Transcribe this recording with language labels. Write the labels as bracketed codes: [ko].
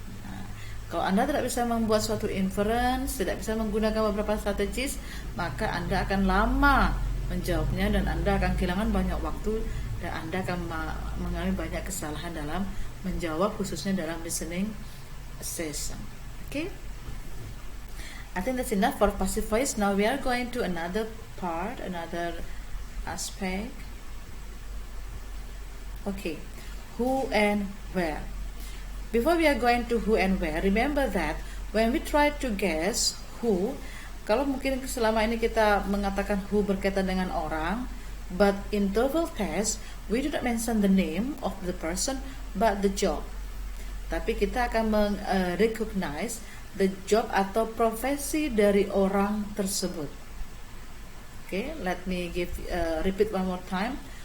[id] Nah, kalau Anda tidak bisa membuat suatu inference, tidak bisa menggunakan beberapa strategis, maka Anda akan lama menjawabnya dan Anda akan kehilangan banyak waktu dan Anda akan mengalami banyak kesalahan dalam menjawab, khususnya dalam listening session. [en] Okay? I think that's enough for passive voice. Now we are going to another part, another aspect. Okay. Who and where. Before we are going to who and where, remember that when we try to guess who, [id] kalau mungkin selama ini kita mengatakan who berkaitan dengan orang, [en] but in TOEFL test we do not mention the name of the person but the job. [id] Tapi kita akan [en] recognize the job [id] atau profesi dari orang tersebut. [en] Okay, let me repeat one more time.